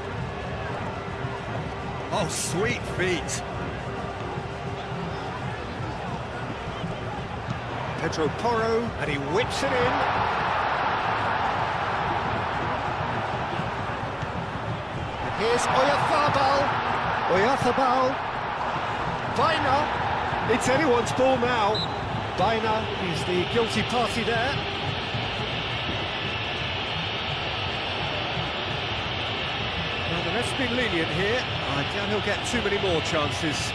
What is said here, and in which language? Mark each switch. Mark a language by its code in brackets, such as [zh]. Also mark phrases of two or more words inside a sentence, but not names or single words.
[en] Oh, sweet feet. Pedro Porro, and he whips it in. And here's Oyarzabal. Oyarzabal. Baina. It's anyone's ball now. Baina is the guilty party there. Well, the ref's been lenient here. I doubt he'll get too many more chances.